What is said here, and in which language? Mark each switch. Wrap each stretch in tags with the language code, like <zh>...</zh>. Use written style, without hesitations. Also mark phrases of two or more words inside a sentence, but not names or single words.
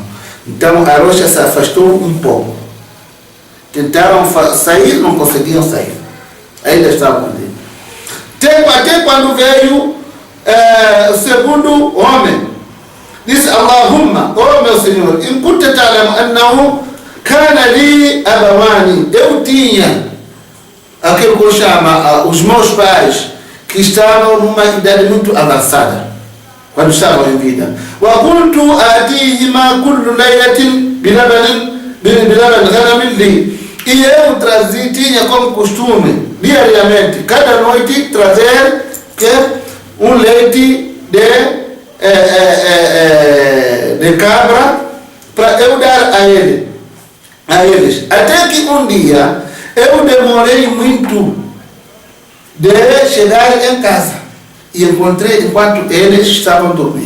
<pt>Então a Rocha se afastou um pouco. Tentaram sair, não conseguiam sair. Ainda estavam dentro. Até quando veio o segundo homem, disse: Allahumma, meu Senhor,</pt> <ar>إن كنت تعلم أنه كان لي أبوان,</ar> <pt>eu tinha aquilo que eu chamo os meus pais que estavam numa idade muito avançada quando estavam em vida.</pt> <ar>وكنت آتيهما كل ليلة بلبن غنم لي,</ar> <pt>e eu tinha como costume diariamente, cada noite, trazer um leite de cabra para eu dar a eles. Até que um dia eu demorei muito de chegar em casa e encontrei enquanto eles estavam dormindo.</pt>